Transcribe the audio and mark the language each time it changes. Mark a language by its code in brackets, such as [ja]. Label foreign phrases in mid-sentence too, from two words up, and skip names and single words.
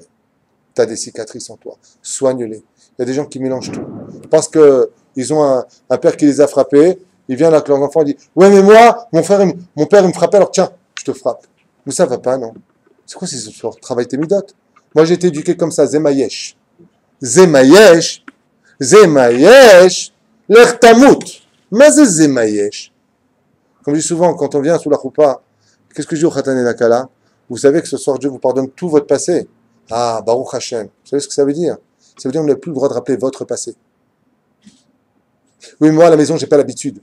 [fr] Tu as des cicatrices en toi. Soigne-les. Il y a des gens qui mélangent tout. Parce qu'ils ont un père qui les a frappés. Il vient là avec leurs enfants et dit « Ouais, mais moi, mon père, il me frappait, alors tiens, je te frappe. » Mais ça va pas, non? C'est quoi ces histoires? Travaille tes midot. Moi, j'ai été éduqué comme ça, Zemayesh. Zemayesh, l'ech tamout. Mais c'est Zemayesh. Comme je dis souvent, quand on vient sous la choupa, qu'est-ce que je dis au Khatan et Nakala? Vous savez que ce soir, Dieu vous pardonne tout votre passé. Ah, [he] Baruch Hashem. [fr] Vous savez ce que ça veut dire? Ça veut dire qu'on n'a plus le droit de rappeler votre passé. Oui, moi, à la maison, j'ai pas l'habitude.